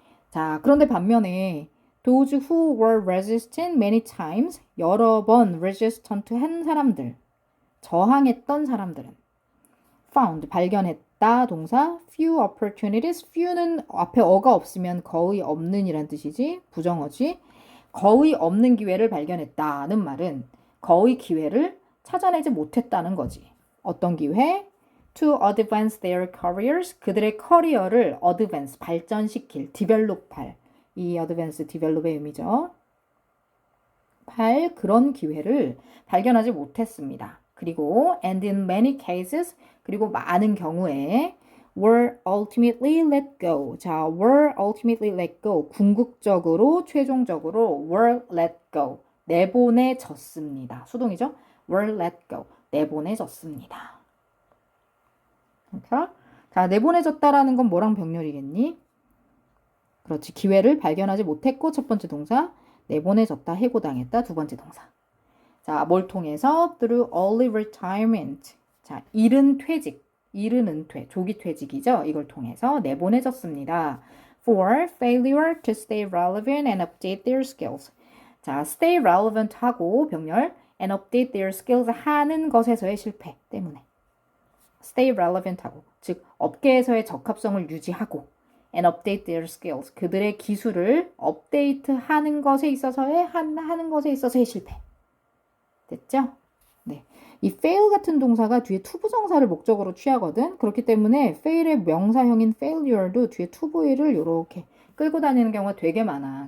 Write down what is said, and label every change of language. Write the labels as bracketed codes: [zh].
[ko] 자, 그런데 반면에 [en] those who were resistant many times, [ko] 여러 번 resistant 한 사람들, 저항했던 사람들은 found, 발견했다 동사 [en] few opportunities, [ko] few는 앞에 어가 없으면 거의 없는 이란 뜻이지, 부정어지. 거의 없는 기회를 발견했다는 말은 거의 기회를 찾아내지 못했다는 거지. 어떤 기회? [en] To advance their careers, [ko] 그들의 커리어를 advance, 발전시킬, develop 할, 이 advance, develop의 의미죠. 할 그런 기회를 발견하지 못했습니다. [en] 그리고 and in many cases, [ko] 그리고 많은 경우에 [en] were ultimately let go. 자, were ultimately let go. [ko] 궁극적으로, 최종적으로 [en] were let go. [ko] 내보내졌습니다. 수동이죠? were let go. 내보내졌습니다. 그러니까 자, 내보내졌다라는 건 뭐랑 병렬이겠니? 그렇지. 기회를 발견하지 못했고 첫 번째 동사, 내보내졌다, 해고당했다 두 번째 동사. 자, 뭘 통해서? [en] Through early retirement. [ko] 자, 이른 퇴직, 이른 은퇴, 조기 퇴직이죠. 이걸 통해서 내보내졌습니다. [en] For failure to stay relevant and update their skills. [ko] 자, stay relevant 하고 병렬 [en] and update their skills [ko] 하는 것에서의 실패 때문에. stay relevant 하고, 즉 업계에서의 적합성을 유지하고 [en] and update their skills. [ko] 그들의 기술을 업데이트하는 것에 있어서의 하는 것에 있어서의 실패. 됐죠? 네. 이 fail 같은 동사가 뒤에 투부정사를 목적으로 취하거든. 그렇기 때문에 fail의 명사형인 failure도 뒤에 to를 이렇게 끌고 다니는 경우가 되게 많아.